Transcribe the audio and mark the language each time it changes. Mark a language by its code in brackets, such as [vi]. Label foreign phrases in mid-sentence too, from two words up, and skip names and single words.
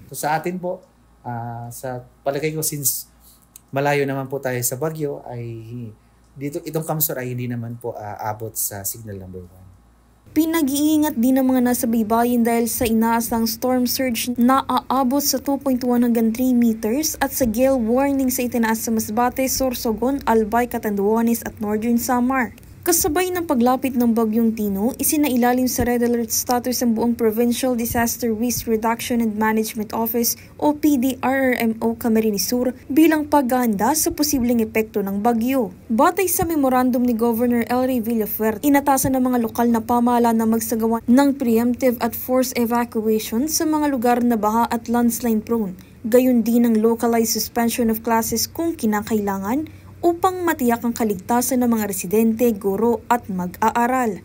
[tl] So sa atin po, sa palagay ko since malayo naman po tayo sa bagyo, ay dito itong Camsur ay hindi naman po abot sa signal number 1. Pinag-iingat din ng mga nasa baybayin dahil sa inaasang storm surge na aabot sa 2.1 hanggang 3 meters at sa gale warning sa itinaas sa Masbate, Sorsogon, Albay, Catanduanes at Northern Samar. Kasabay ng paglapit ng Bagyong Tino, isinailalim sa Red Alert status ang buong Provincial Disaster Risk Reduction and Management Office o PDRRMO Camarines Sur bilang paghahanda sa posibleng epekto ng bagyo. Batay sa memorandum ni Governor Elry Villafuerte, inatasan ng mga lokal na pamahalaan na magsagawa ng preemptive at [en] forced evacuation [tl] sa mga lugar na baha at [en] landslide prone. [tl] Gayon din ang [en] localized suspension of classes [tl] kung kinakailangan upang matiyak ang kaligtasan ng mga residente, guro at mag-aaral.